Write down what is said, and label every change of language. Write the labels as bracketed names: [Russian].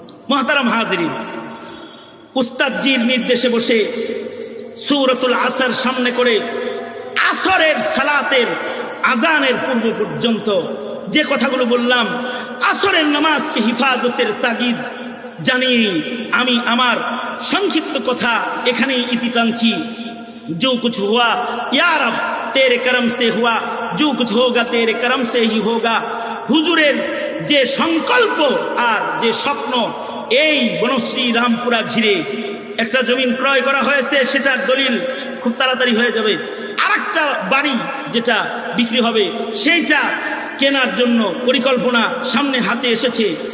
[Bangla] মুহতারাম হাজিরিন, উস্তাদজির নির্দেশে বসে সূরাতুল আসর সামনে করে আসরের সালাতের আজানের পূর্ব পর্যন্ত যে কথাগুলো বললাম, আসরের নামাজকে হিফাজতের তাগিদ জানিয়ে আমি আমার সংক্ষিপ্ত কথা এখানেই ইতি টানছি। [Hindi] जो कुछ हुआ या रब तेरे करम से हुआ, जो कुछ होगा तेरे करम से ही होगा। [Bangla] হুজুরের যে সংকল্প আর যে স্বপ্ন, এই বনশ্রী রামপুরা ঘিরে একটা জমিন ক্রয় করা হয়েছে, সেটার দলিল খুব তাড়াতাড়ি হয়ে যাবে। আর একটা বাড়ি যেটা বিক্রি হবে সেইটা কেনার জন্য পরিকল্পনা সামনে হাতে এসেছে।